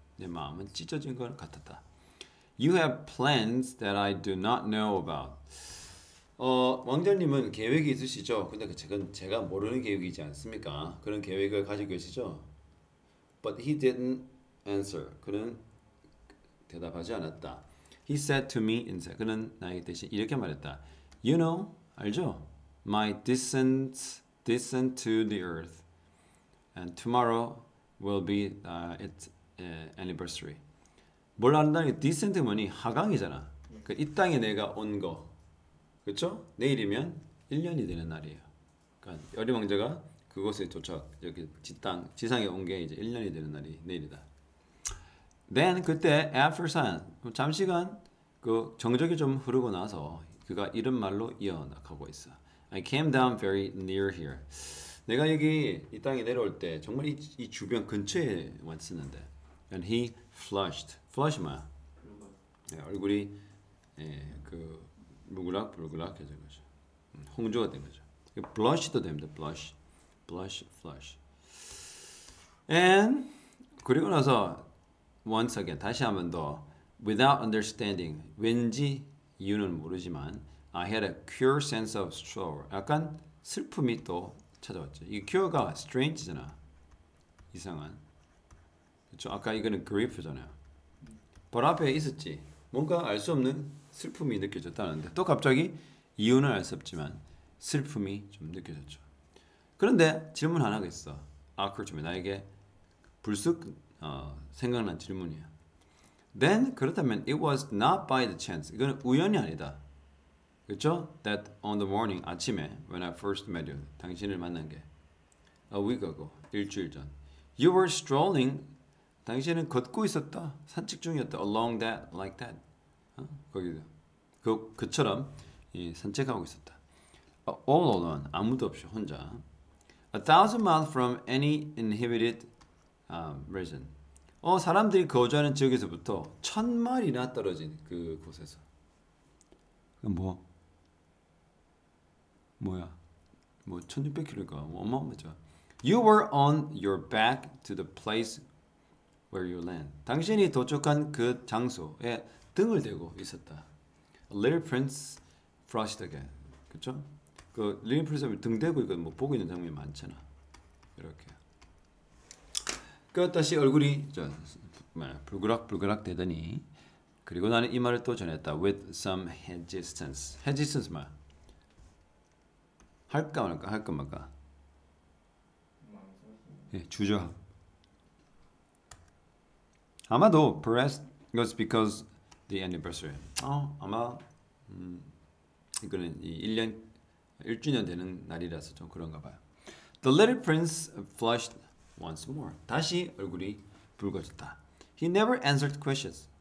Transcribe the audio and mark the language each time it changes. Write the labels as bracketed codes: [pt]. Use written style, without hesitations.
[ko] 내 마음은 찢어진 것 같았다. [en] You have plans that I do not know about. [ko] 왕자님은 계획이 있으시죠? 근데 그건 제가 모르는 계획이지 않습니까? 그런 계획을 가지고 계시죠? [en] But he didn't answer. [ko] 그는 대답하지 않았다. [en] He said to me instead. [ko] 그는 나에게 대신 이렇게 말했다. [en] You know, [ko] 알죠? [en] My descent to the earth, and tomorrow will be its anniversary. [ko] 뭘 안다는 게 descent 뭐니? 하강이잖아. 그 이 땅에 내가 온 거, 그렇죠? 내일이면 1년이 되는 날이에요. 그러니까 어린 왕자가 그곳에 도착, 여기 지상에 온 게 이제 1년이 되는 날이 내일이다. [en] Then [ko] 그때 [en] after sun, [ko] 잠시간 그 정적이 좀 흐르고 나서 그가 이런 말로 이어나가고 있어. [en] I came down very near here. [ko] 내가 여기 이 땅에 내려올 때 정말 이 주변 근처에 왔었는데. [en] And he flushed. flush [ko] 뭐야? 얼굴이 그 물그락불그락해진 거죠. 홍조가 된 거죠. blush도 됩니다. blush, flush. [en] And [ko] 그리고 나서 [en] once again 다시 한번 더 without understanding [ko] 왠지 이유는 모르지만 [en] I had a curious sense of sorrow. [ko] 약간 슬픔이 또 찾아왔죠. 이 cure가 strange잖아. 이상한. 그렇죠? 아까 이거는 grief잖아요. 바로 앞에 있었지. 뭔가 알 수 없는 슬픔이 느껴졌다는데 또 갑자기 이유는 알 수 없지만 슬픔이 좀 느껴졌죠. 그런데 질문 하나가 있어. 그렇죠. 나에게 불쑥 생각난 질문이야. [en] Then [ko] 그렇다면 [en] it was not by the chance. [ko] 이건 우연이 아니다. 그렇죠? [en] That on the morning [ko] 아침에 [en] when I first met you [ko] 당신을 만난 게 [en] a week ago [ko] 일주일 전. [en] You were strolling [ko] 당신은 걷고 있었다. 산책 중이었다. [en] Along that, like that. [ko] 거기도 그처럼 산책하고 있었다. [en] All alone. [ko] 아무도 없이 혼자. [en] 1,000 miles from any inhabited region. [ko] 사람들이 거주하는 지역에서부터 1,000마일이나 떨어진 그 곳에서. 뭐야? 1,600km가 어마어마하죠. [en] You were on your back to the place where you land. [ko] 당신이 도착한 그 장소에 등을 대고 있었다. [en] Little Prince flushed again. [ko] 그렇죠? 그 Little Prince가 등 대고 이거 보고 있는 장면이 많잖아. 이렇게. 그 다시 얼굴이 불그락 되더니 그리고 나는 이 말을 또 전했다. [en] With some hesitance. [ko] hesitance 말. 할까 말까 할까 말까. 주저함. 아마도 [en] perhaps was because the anniversary. [ko] 아마 이거는 1주년 되는 날이라서 좀 그런가 봐요. [en] The little prince flushed once more. [ko] 다시 얼굴이 붉어졌다. [en] He never answered questions.